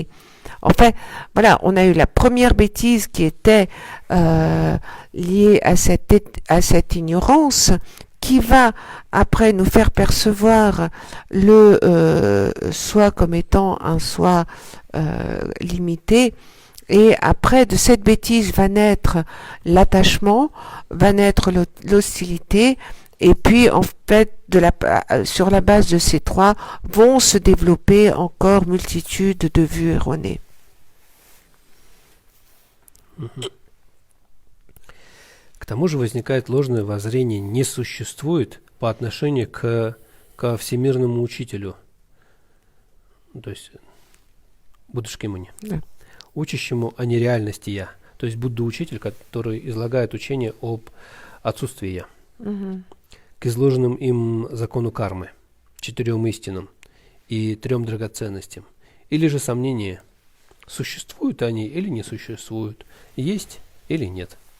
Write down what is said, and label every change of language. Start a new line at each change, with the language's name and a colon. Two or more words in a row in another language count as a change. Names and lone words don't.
French: En fait, voilà, on a eu la première bêtise qui était liée à cette ignorance, qui va après nous faire percevoir le soi comme étant un soi limité. Et après, de cette bêtise va naître l'attachement, va naître l'hostilité, et puis en fait, sur la base de ces trois, vont se développer encore multitude de vues erronées.
Russian: К тому же возникает ложное воззрение «не существует» по отношению ко всемирному учителю, то есть Будда Шакьямуни, учащему о нереальности «я», то есть Будда-учитель, который излагает учение об отсутствии «я», к изложенным им закону кармы, 4 истинам и 3 драгоценностям, или же сомнение, существуют они или не существуют, есть или нет.